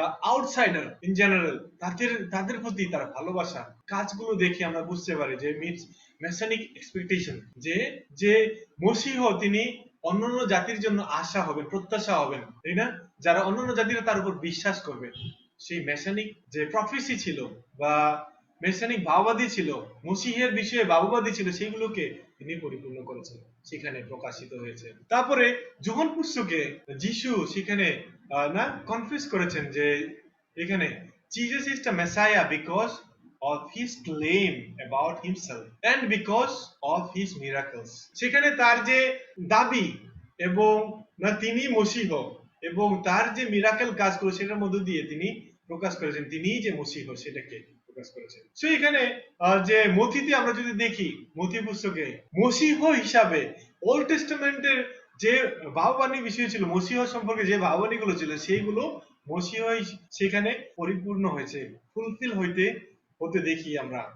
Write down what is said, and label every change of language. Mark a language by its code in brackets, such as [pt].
[bn] Outsider in general, তাদের প্রতি তার ভালোবাসা কাজগুলো দেখে আমরা বুঝতে পারি যে মিটস মেসানিক এক্সপেকটেশন, যে মসিহ তিনি অন্যান্য জাতির জন্য আশা হবেন, প্রত্যাশা হবেন, তাই না, যারা অন্যান্য জাতিরা তার উপর বিশ্বাস করবে। সেই মেসানিক যে প্রফেসি ছিল বা মেসানিক ভাববাদী ছিল, মসিহের বিষয়ে ভাববাদী ছিল, সেগুলোকে তিনি পরিপূর্ণ করেছেন, সেখানে প্রকাশিত হয়েছে। তারপরে যোহন পুস্তকে যিশু সেখানে না কনফিউজ করেছেন যে এখানে [en] Jesus is the Messiah because of his claim about himself and because of his miracles. [bn] সেখানে তার যে দাবি এবং না তিনি মসিহ এবং তার যে মিরাকেল কাজ করে সেটার মধ্য দিয়ে তিনি প্রকাশ করেছেন তিনি যে মসিহ সেটাকে প্রকাশ করেছেন। সো এখানে যে মথিতে আমরা যদি দেখি, মথি পুস্তকে মসিহ হিসাবে ওল্ড টেস্টামেন্টের যে ভাববাণী বিষয় ছিল, মসিহ সম্পর্কে যে ভাববাণী গুলো ছিল, সেইগুলো মসিহ সেখানে পরিপূর্ণ হয়েছে, ফুলফিল হতে দেখি আমরা।